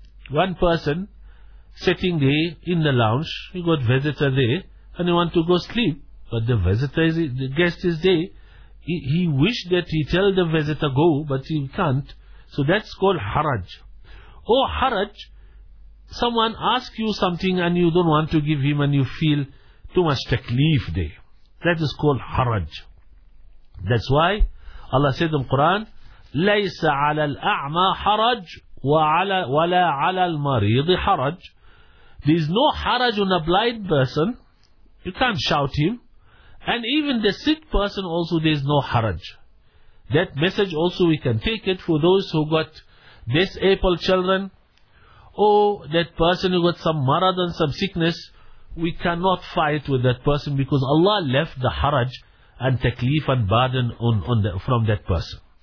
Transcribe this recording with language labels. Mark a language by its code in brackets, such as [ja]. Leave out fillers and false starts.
[en] One person sitting there in the lounge, you got visitor there, and you want to go sleep, but the visitor is, the guest is there. He wished that he tell the visitor go, but he can't. So that's called haraj. Oh, haraj, someone ask you something and you don't want to give him and you feel too much taklif there. That is called haraj. That's why Allah said in the Quran, [ar] لَيْسَ عَلَى الْأَعْمَى حَرَجْ وَلَا عَلَى الْمَرِيضِ حَرَجْ. [en] There is no haraj on a blind person. You can't shout him. And even the sick person also, there is no haraj. That message also we can take it for those who got disabled children. Oh, that person who got some marad and some sickness, we cannot fight with that person because Allah left the haraj and taklif and burden from that person.